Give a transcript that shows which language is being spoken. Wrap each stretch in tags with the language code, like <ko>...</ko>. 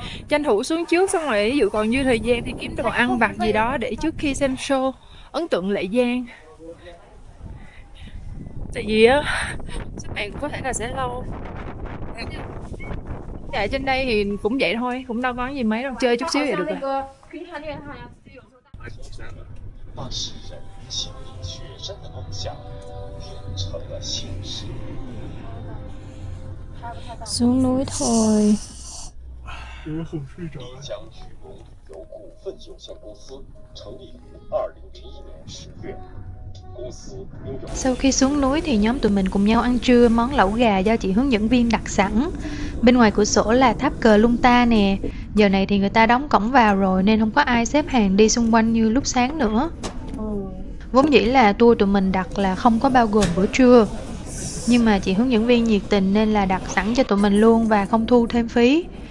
<vi>Tranh thủ xuống trước xong rồi ví dụ còn dư thời gian thì kiếm đồ ăn vặt gì đó để trước khi xem show ấn tượng Lệ Giang. Tại vì á xếp hàng có thể là sẽ lâu. Chạy trên đây thì cũng vậy thôi, cũng đâu có gì mấy đâu, chơi chút xíu vậy được rồi.</vi> <zh>把诗人心里雪山的梦想变成了现实。</zh> <vi>Xuống núi thôi.</vi> <zh>丽江曲工旅游股份有限公司成立于2001年10月，公司拥有</zh> <vi>Sau khi xuống núi thì nhóm tụi mình cùng nhau ăn trưa món lẩu gà do chị hướng dẫn viên đặt sẵn. Bên ngoài cửa sổ là tháp cờ Lung Ta nè. Giờ này thì người ta đóng cổng vào rồi nên không có ai xếp hàng đi xung quanh như lúc sáng nữa. Vốn dĩ là tour tụi mình đặt là không có bao gồm bữa trưa. Nhưng mà chị hướng dẫn viên nhiệt tình nên là đặt sẵn cho tụi mình luôn và không thu thêm phí.</vi>